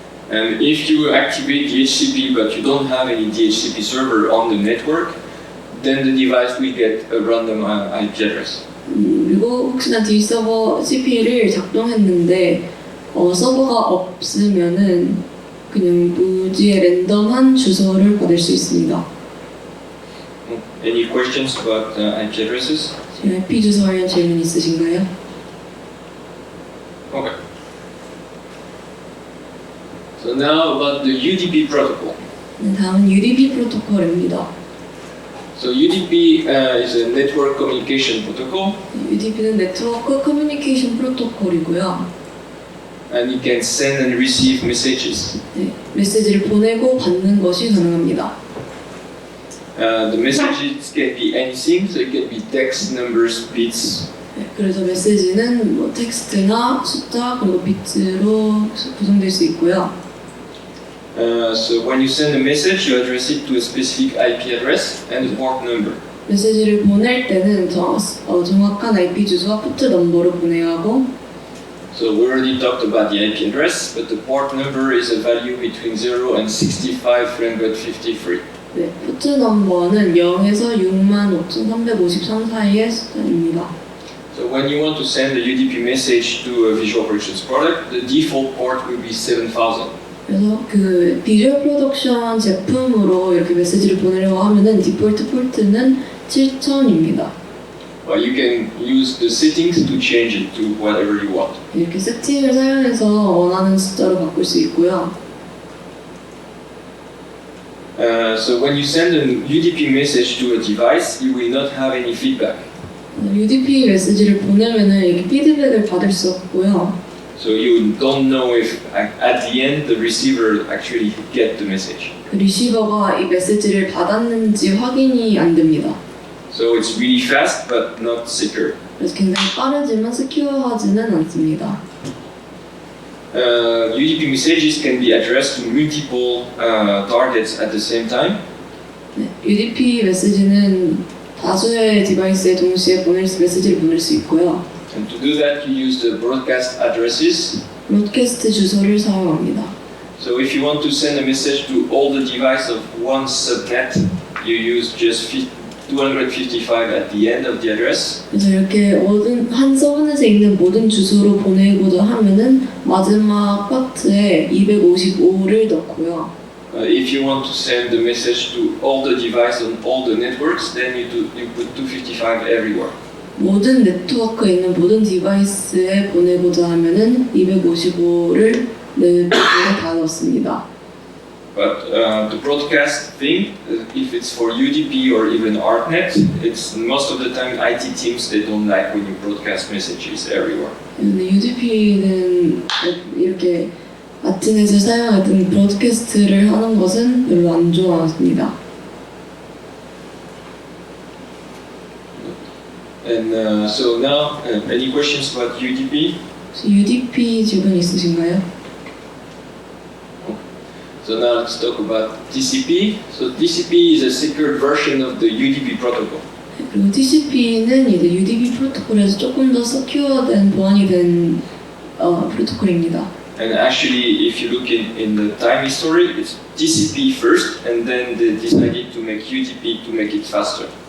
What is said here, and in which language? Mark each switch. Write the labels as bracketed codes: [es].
[en] And if you activate DHCP but you don't have any DHCP server on the network, then the device will get a random IP address. [ko] 그리고 혹시나 DHCP를 작동했는데 서버가 없으면은 그냥 무지의 랜덤한 주소를 받을 수 있습니다. [en] Any questions about IP addresses? [ko] IP 주소 관련 질문 있으신가요? [en] Okay. So now about the UDP protocol. [ko] 네, 다음은 UDP 프로토콜입니다. [en] So UDP is a network communication protocol. [ko] UDP는 네트워크 커뮤니케이션 프로토콜이고요. [en] And you can send and receive messages. [ko] 네, 메시지를 보내고 받는 것이 가능합니다. [en] The messages can be anything, so it can be text, numbers, bits. [ko] 네, 그래서 메시지는 뭐 텍스트나 숫자 그리고 비트로 구성될 수 있고요. [en] So when you send a message, you address it to a specific IP address and a port number. [ko] 메시지를 보낼 때는 정확한 IP 주소와 포트 넘버로 보내야 하고 [en] So we already talked about the IP address, but the port number is a value between 0 and 65,353. [ko] 네, 포트 넘버는 0에서 65,353 사이의 숫자입니다. [en] So when you want to send a UDP message to a Visual Productions product, the default port will be 7,000. [ko] 그래서 그 비주얼 프로덕션 제품으로 이렇게 메시지를 보내려고 하면은 디폴트 포트는 7,000입니다. [en] But you can use the settings to change it to whatever you want. [ko] 이렇게 세팅을 사용해서 원하는 숫자로 바꿀 수 있고요. [en] So when you send a UDP message to a device, you will not have any feedback. [ko] UDP 메시지를 보내면은 이렇게 피드백을 받을 수 없고요. [en] So you don't know if at the end the receiver actually get the message. [ko] 그 리시버가 이 메시지를 받았는지 확인이 안 됩니다. [en] So it's really fast but not secure. [ko] 그래서 굉장히 빠르지만 스큐어하지는 않습니다. [en] UDP messages can be addressed to multiple targets at the same time. [ko] 네, UDP 메시지는 다수의 디바이스에 동시에 메시지를 보낼 수 있고요. [en] And to do that, you use the broadcast addresses. [ko] 브로드캐스트 주소를 사용합니다. [en] So if you want to send a message to all the devices of one subnet, you use just 255 at the end of the address. [ko] 그래서 이렇게 한 서브넷에 있는 모든 주소로 보내고자 하면은 마지막 파트에 255를 넣고요. [en] If you want to send the message to all the devices on all the networks, then you put 255 everywhere. [ko] 모든 네트워크에 있는 모든 디바이스에 보내고자 하면은 255를 다 넣습니다. [en] But the broadcast thing, if it's for UDP or even ArtNet, it's most of the time IT teams they don't like when you broadcast messages everywhere. [ko] 근데 UDP는 이렇게 아트넷을 사용하든 브로드캐스트를 하는 것은 별로 안 좋아합니다. [en] And so now, any questions about UDP? [ko] UDP 질문 있으신가요? [en] So now let's talk about TCP. So TCP is a secured version of the UDP protocol. [ko] 그리고 TCP는 이제 UDP 프로토콜에서 조금 더 서큐어된 보안이 된 프로토콜입니다. [en] And actually, if you look in the time history, it's TCP first, and then they decided to make UDP to make it faster.